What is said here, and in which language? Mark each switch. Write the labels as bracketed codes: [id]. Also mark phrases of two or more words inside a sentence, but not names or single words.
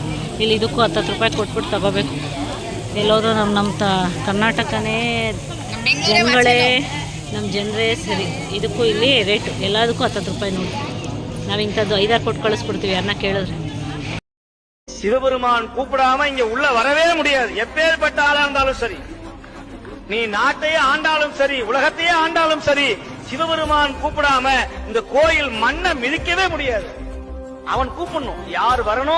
[kn] ಇಲ್ಲಿ ಇದಕ್ಕೂ 10 ರೂಪಾಯಿ ಕೊಟ್ಬಿಟ್ಟು ತಗೋಬೇಕು. ಎಲ್ಲೋದ್ರೂ ನಮ್ಮ ಕರ್ನಾಟಕನೇ ಜನಗಳೇ, ನಮ್ಮ ಜನರೇ ಸರಿ. ಇದಕ್ಕೂ ಇಲ್ಲಿ ರೇಟು ಎಲ್ಲದಕ್ಕೂ 10 ರೂಪಾಯಿ ನೋಡಿ. ನಾವು ಇಂಥದ್ದು 5-6 ಕೊಟ್ಟು ಕಳಿಸ್ಕೊಡ್ತೀವಿ ಯಾರನ್ನ ಕೇಳಿದ್ರೆ. [ta] சிவபெருமான் கூப்பிடாம இங்க உள்ள வரவே முடியாது. எப்பேற்பட்ட ஆளா இருந்தாலும் சரி, நீ நாட்டையே ஆண்டாலும் சரி, உலகத்தையே ஆண்டாலும் சரி, சிவபெருமான் கூப்பிடாம இந்த கோயில் மண்ணை மிதிக்கவே முடியாது. அவன் கூப்பிடணும், யார் வரணும்.